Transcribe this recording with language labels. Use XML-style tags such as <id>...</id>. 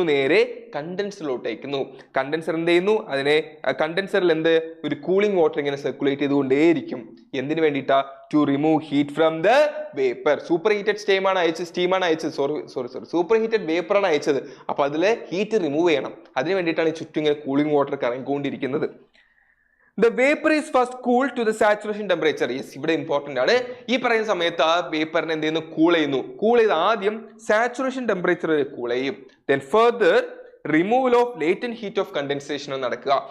<ml>നേരെ കണ്ടൻസറിലോട്ട് അയക്കുന്നു. കണ്ടൻസർ എന്ത് ചെയ്യുന്നു? കണ്ടൻസറിൽ ഒരു കൂളിംഗ് വാട്ടർ ഇങ്ങനെ സർക്കുലേറ്റ് ചെയ്തുകൊണ്ടേയിരിക്കും. എന്തിനു വേണ്ടിയിട്ടാ?</ml> <en>To remove heat from the vapour.</en> <ml>Super heated സ്റ്റീമാണ് അയച്ചത്. സൂപ്പർ ഹീറ്റഡ് വേപ്പർ ആണ് അയച്ചത്. അപ്പൊ അതിലെ ഹീറ്റ് റിമൂവ് ചെയ്യണം. അതിന് വേണ്ടിയിട്ടാണ് ഈ ചുറ്റും ഇങ്ങനെ cooling water കറങ്ങിക്കൊണ്ടിരിക്കുന്നത്.</ml> <en>The vapor is first cooled to the saturation temperature.</en> <ml>Yes, ഇവിടെ ഇമ്പോർട്ടന്റ് ആണ്. ഈ പറയുന്ന സമയത്ത് ആ വേപ്പറിനെ എന്ത് ചെയ്യുന്നു? കൂൾ ചെയ്ത് ആദ്യം സാച്ചുറേഷൻ ടെമ്പറേച്ചർ കൂൾ ചെയ്യും.</ml> <en>Then further removal of latent heat of condensation നടക്കുക.</en>